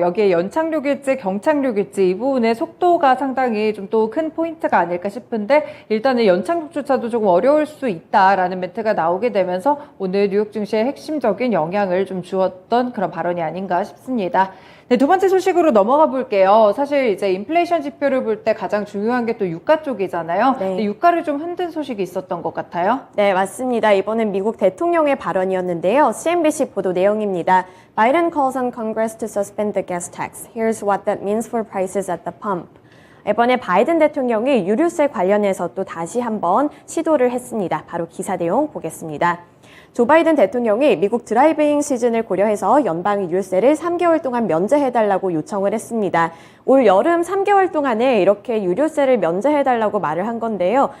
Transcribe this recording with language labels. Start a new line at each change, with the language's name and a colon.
Korean: 여기에 연착륙일지 경착륙일지 이 부분의 속도가 상당히 좀 또 큰 포인트가 아닐까 싶은데 일단은 연착륙조차도 조금 어려울 수 있다라는 멘트가 나오게 되면서 오늘 뉴욕 증시에 핵심적인 영향을 좀 주었던 그런 발언이 아닌가 싶습니다. 네, 두 번째 소식으로 넘어가 볼게요. 사실 이제 인플레이션 지표를 볼 때 가장 중요한 게 또 유가 쪽이잖아요. 네. 근데 유가를 좀 흔든 소식이 있었던 것 같아요. 네, 맞습니다. 이번엔 미국 대통령의 발언이었는데요. CNBC 보도 내용입니다.
English: Biden calls on Congress to suspend the gas tax. Here's what that means for prices at the pump.
Korean: 이번에 바이든 대통령이 유류세 관련해서 또 다시 한번 시도를 했습니다. 바로 기사 내용 보겠습니다. 조 바이든 대통령이 미국 드라이빙 시즌을 고려해서 연방 유류세를 3개월 동안 면제해달라고 요청을 했습니다. 올 여름 3개월 동안에 이렇게 유류세를 면제해달라고 말을 한 건데요.